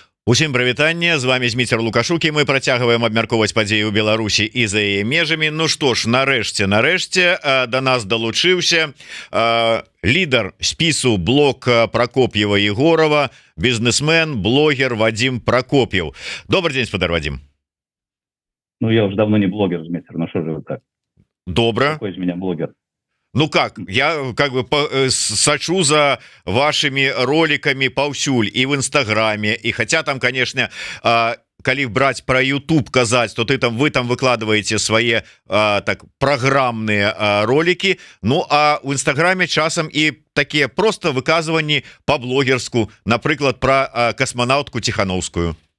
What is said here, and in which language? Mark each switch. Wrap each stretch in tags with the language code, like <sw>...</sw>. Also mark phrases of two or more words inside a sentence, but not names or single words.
<be>Усім прывітанне, з вами Зміцер Лукашук, і мы працягваем абмяркоўваць падзеі ў Беларусі і за яе межамі. Ну што ж, нарэшце да нас далучыўся лідар спісу блок Прокопьева Егорова, бізнесмен, блогер Вадим Прокопьев.</be> <ru>Добрый день, спадар Вадим. Ну, я уже давно не блогер, Зміцер, ну что же вы так? Добро. Какой из меня блогер? Ну как, я как бы сочу за вашими роликами паўсюль и в Инстаграме, и хотя там, конечно, коли брать про YouTube казать, то вы там выкладываете свои так программные ролики, ну а в Инстаграме часом и такие просто выказывания по-блогерску, например, про космонавтку Тихановскую.</ru>